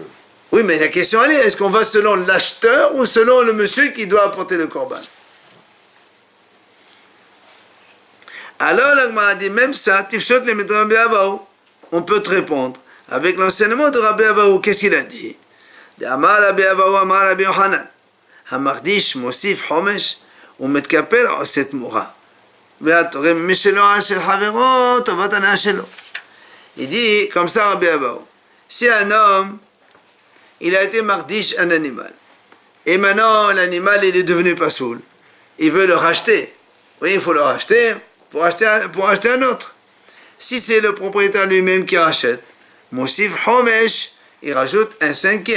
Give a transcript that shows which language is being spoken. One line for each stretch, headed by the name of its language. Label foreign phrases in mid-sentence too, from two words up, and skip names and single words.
French: Oui, mais la question, elle est, est-ce qu'on va selon l'acheteur ou selon le monsieur qui doit apporter le korban? Alors, l'Agma a dit, même ça,
Hebrew: תפשוט לה מדרש
French: Rabbi Abahu, on peut te répondre. Avec l'enseignement de Rabbi Abahu, qu'est-ce qu'il a dit?
Hebrew: אמר רבי אבהו, אמר רבי יוחנן, המקדיש, מוסיף, חומש, ומתכפר, עושה תמורה. והתורם משלו על של חבירו, טובת הנאה שלו.
French: Il dit, comme ça, Rabbi Abahu, si un homme, il a été mardish un animal, et maintenant l'animal, il est devenu pasoul, il veut le racheter. Oui, il faut le racheter. Pour acheter un autre. Si c'est le propriétaire lui-même qui rachète,
Hebrew: מוסיף חומש,
French: il rajoute un cinquième.